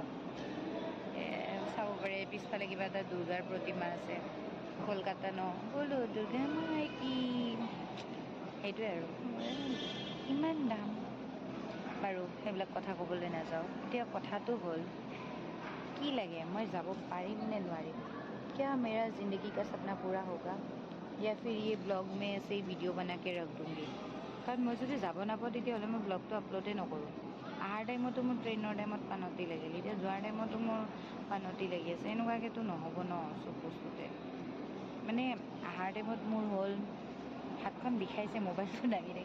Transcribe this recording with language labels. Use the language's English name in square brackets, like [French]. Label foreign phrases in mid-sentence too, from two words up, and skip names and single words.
[Assamese] চাব পাৰে পিছফালে কিবা এটা দুৰ্গাৰ প্ৰতিমা আছে। কলকাতা ন, [Hindi] बोलो दुर्गा माई की, [Assamese] সেইটোৱে আৰু। ইমান দাম বাৰু, সেইবিলাক কথা ক'বলৈ নাযাওঁ। এতিয়া কথাটো হ'ল কি লাগে, মই যাব পাৰিম নে নোৱাৰিম? [Hindi] क्या मेरा ज़िंदगी का सपना पूरा होगा या फिर ये ब्लॉग में ऐसे ही वीडियो बना के रख दूँगी? [Assamese] কাৰণ মই যদি যাব নাপাওঁ তেতিয়াহ'লে মই ব্লগটো আপলোডেই নকৰোঁ। অহাৰ টাইমতো মোৰ ট্ৰেইনৰ টাইমত পানতি লাগিল, এতিয়া যোৱাৰ টাইমতো মোৰ পানতি লাগি আছে। এনেকুৱাকৈতো নহ'ব ন চব বস্তুতে। মানে অহাৰ টাইমত মোৰ হ'ল হাতখন বিষাইছে মোবাইলটো দাঙি দাঙি।